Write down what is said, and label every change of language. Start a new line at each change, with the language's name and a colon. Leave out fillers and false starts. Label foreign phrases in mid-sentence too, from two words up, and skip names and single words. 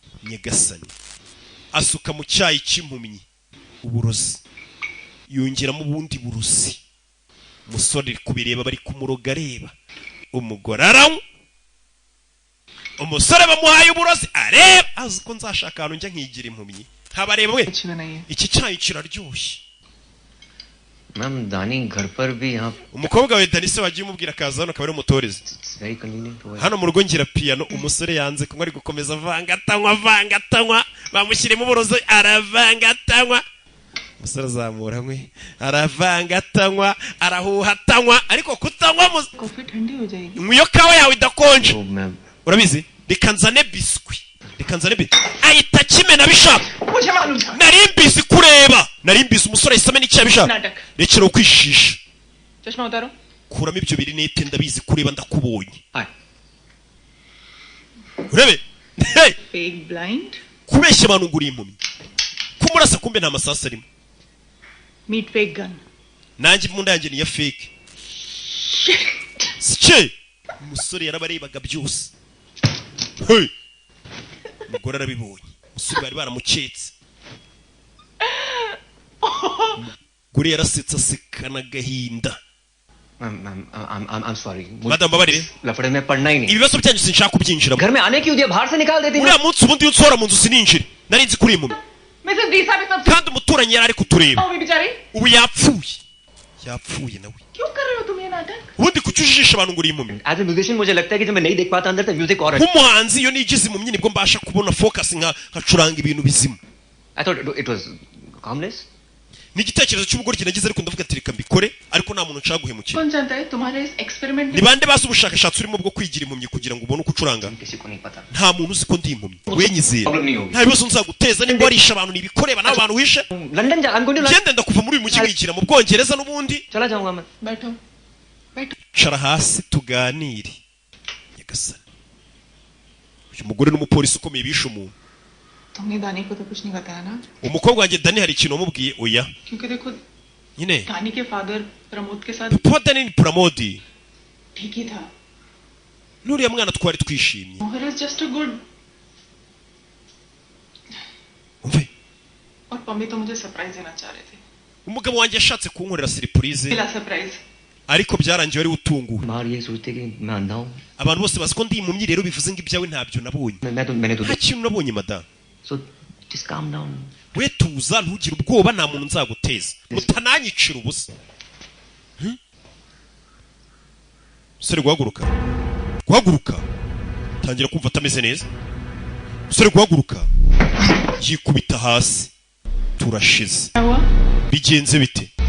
Kinyarwanda: impumyi nyagasani asuka mu cyayi cy'impumyi uburozi yongeramo ubundi burozi umusore kubireba bari kumuroga areba umugore aranywa umusore bamuhaye uburozi areba azi ko nzashaka ahantu njya nkigira impumyi ntabareba we iki cyayi kiraryoshye
Hindi: मैम दानी घर पर भी यहाँ
Kinyarwanda: umukobwa we Dani se wagiye umubwira akaza hano akaba ari umutorezi hano mu rugo ngira piano umusore yanze kunywa ari gukomeza vangatanywa bamushyiremo uburozi aravangatanywa umusore azamuranywe aravangatanywa arahuhatanywa ariko kutanywa
Hindi: कॉफी ठंडी हो जाएगी
Kinyarwanda: nkwiyo kawa yawe idakonje urabizi reka nzane biswi ahita kimena bishaka nari mbizi kureba nari mbizi umusore yisame n'icyo bishaka rekera ukwishisha
Hindi: चश्मा उतारो
Kinyarwanda: kuramo ibyo biri nete ndabizi kureba ndakubonye urebe
English: fake blind
Kinyarwanda: kubeshya abantu nguri impumyi kumurasa kumbe nta masasa arimo
English: meet fake gun
Kinyarwanda: nanjye imunda yanjye ni ya fake sice umusore yarabarebaga byose umugore arabibonye umusore bari baramuketse umugore yarasetse asekana agahinda
English: I'm sorry.
Kinyarwanda: Madam babarire
Hindi: लफड़े में पढ़ना ही नहीं
Kinyarwanda: ibibazo byanyu sinshaka kubyinjiramo
Hindi: घर में आने क्यों दिया बाहर से निकाल देती
Kinyarwanda: uriya munsi ubundi unsora mu nzu sininjire nari nzi kuri impumyi kandi umuturanyi yari ari kutureba ubu yapfuye nawe ubundi kuki ujijisha abantu ngo uri impumyi
English: As a musician
Hindi: मुझे लगता है कि जब मैं नहीं देख पाता अंदर से म्यूजिक और
Kinyarwanda: nk'umuhanzi iyo nigize impumyi nibwo mbasha kubona focus nkacuranga ibintu bizima
English: I thought it was harmless
Kinyarwanda: ni igitekerezo cy'ubugoryi nagize ariko ndavuga ati reka mbikore ariko nta muntu nshaka guhemukira
Hindi: कौन जानता है तुम्हारे इस एक्सपेरिमेंट
Kinyarwanda: ni bande bazi ubushakashatsi urimo bwo kwigira impumyi kugira ngo ubone uko ucuranga nta muntu uzi ko ndi impumyi wenyizera nta bibazo nzaguteza nimba warisha abantu nibikoreba n'abo bantu wishe ngende ndakuva muri uyu mujyi wigira mu Bwongereza n'ubundi cara hasi tuganire nyagasani uyu mugore n'umupolisi ukomeye bishe umuntu
Hindi: तुमने दानी को तो कुछ नहीं बताया ना
Kinyarwanda: umukobwa wanjye Dani hari ikintu wamubwiye oya
Hindi: क्योंकि देखो
Kinyarwanda: nyine
Hindi: दानी के फादर प्रमोद के साथ
Kinyarwanda: papa Dani ni Pramodi
Hindi: ठीक ही था
Kinyarwanda: nuriya mwana twari twishimye
English: Mohar is just a good
Kinyarwanda: umve
Hindi: और पम्मी तो मुझे सरप्राइज देना चाह रहे थे
Kinyarwanda: umugabo wanjye yashatse kunkorera surprise
Hindi: मिला सरप्राइज
Kinyarwanda: ariko byarangiye wari utunguwe
Hindi: बाहर ये सोचते कि मैं अंधा हूँ
Kinyarwanda: abantu bose bazi ko ndi impumyi rero bivuze ngo ibyawe ntabyo nabonye
Hindi: मैंने तो
Kinyarwanda: nta kintu nabonye madame
English: so just calm down
Kinyarwanda: we tuza ntugire ubwoba nta muntu nzaguteza mutananyicira ubusa musore guhaguruka tangira kumva atameze neza musore guhaguruka yikubita hasi turashize bigenze bite